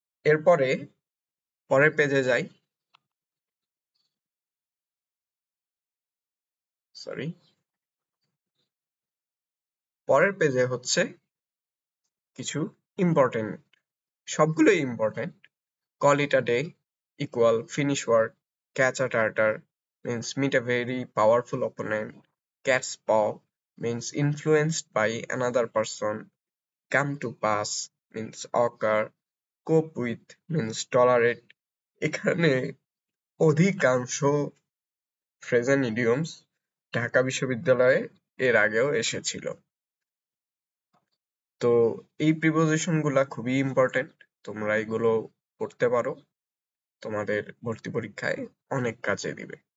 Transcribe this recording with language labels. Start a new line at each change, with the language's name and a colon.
Bangla: এরপরে পরের পেজে যাই। সরি, পরের পেজে হচ্ছে কিছু ইম্পর্টেন্ট, সবগুলোই important.
English: Call it a day equal finish work, catch a tartar means meet a very powerful opponent, cat's paw means influenced by another person, come to pass means occur, cope with means tolerate।
Bangla: এখানে অধিকাংশ phrase and idioms Dhaka বিশ্ববিদ্যালয়ে এর আগেও এসেছিল। তো এই preposition গুলা খুবই ইম্পর্টেন্ট, তোমরা এগুলো পড়তে পারো, তোমাদের ভর্তি পরীক্ষায় অনেক কাজে দিবে।